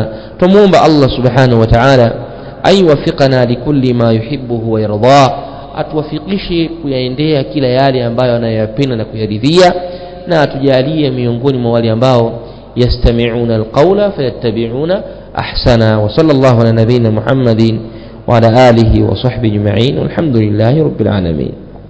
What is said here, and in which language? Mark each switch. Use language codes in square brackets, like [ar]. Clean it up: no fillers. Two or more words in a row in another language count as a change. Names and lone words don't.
[sw] Tumuomba Allah [ar] سبحانه وتعالى أن يوفقنا لكل ما يحبه ويرضاه, [sw] atuwafikishe kuyaendea kila yale ambayo anayapenda na kuyaridhia, na atujalie miongoni mwa wale ambao [ar] يستمعون القول فيتبعون أحسنه. وصلى الله على نبينا محمد وعلى آله وصحبه أجمعين والحمد لله رب العالمين.